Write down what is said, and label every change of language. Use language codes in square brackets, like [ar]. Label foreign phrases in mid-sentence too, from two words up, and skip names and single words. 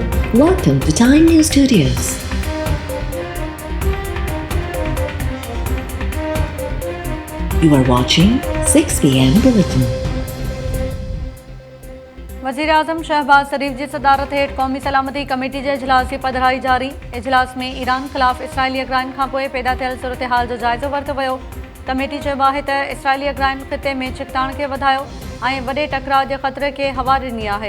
[en] Welcome to Time News Studios. You are watching 6 p.m. Bulletin. [sd] वज़ीर-ए-आज़म शहबाज शरीफ जी सदारत हेठ क़ौमी सलामती कमेटी जे इजलास की पधिराई जारी। इजलास में ईरान ख़िलाफ़ इसराइली अगराइन खां पोइ पैदा थियल सूरत हाल जो जाइज़ो वरितो वियो। कमेटी चयो आहे त इसराइली अगराइन ख़िते में छिकताण खे वधायो ऐं वॾे टकराव जे ख़तरे खे हवा ॾिनी आहे।